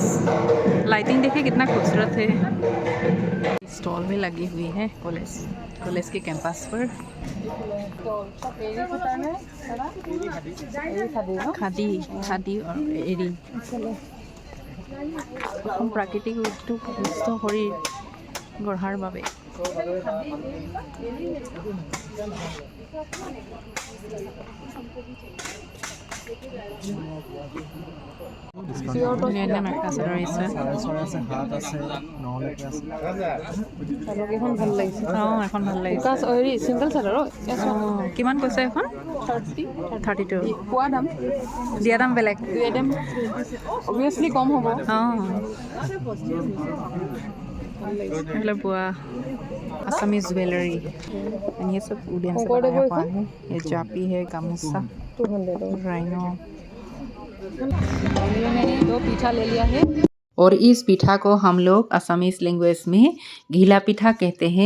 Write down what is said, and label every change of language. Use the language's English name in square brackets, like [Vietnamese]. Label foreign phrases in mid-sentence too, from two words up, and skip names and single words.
[Hindi] लाइटिंग देखिए कितना खूबसूरत है। स्टॉल में लगी हुई है कॉलेज के कैंपस पर। खादी और एरी प्राकृतिक [Assamese] উদ্যোগ সুস্থ শৰীৰ গঢ়াৰ বাবে। ধুনীয়া মেখেলা চাদৰ আহিছে। এখন ভাল লাগিছে। এখন ভাল লাগিছে। চিংগল চাদৰ কিমান কৈছে এখন? 32। পোৱা দাম দিয়া দাম বেলেগ। অবভিয়াছলি কম হ'ব। [Hindi] मतलब असमी ज्वेलरी ये सब उड़न से बनाया हुआ है। ये जापी है, गामूसा, राइनो। मैंने 2 पीठा ले लिया है। और इस पीठा को हम लोग [English] Assamese language [Hindi] में घीला पीठा कहते हैं।